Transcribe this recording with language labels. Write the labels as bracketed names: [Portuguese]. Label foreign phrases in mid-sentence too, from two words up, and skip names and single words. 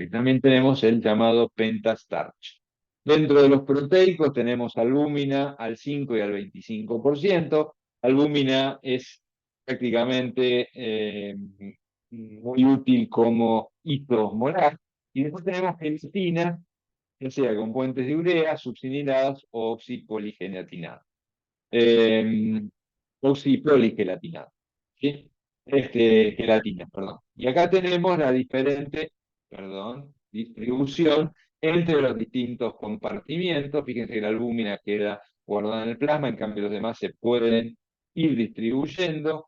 [Spanish] Y también tenemos el llamado pentastarch. Dentro de los proteicos tenemos albúmina al 5 y al 25%. Albúmina es prácticamente muy útil como isosmolar. Y después tenemos gelatina, ya sea con puentes de urea, succiniladas o oxipolligelatinada. Eh, Oxiploligelatinada. ¿Sí? Gelatina, perdón. Y acá tenemos la diferente, perdón, distribución entre los distintos compartimientos. Fíjense que la albúmina queda guardada en el plasma, en cambio los demás se pueden ir distribuyendo.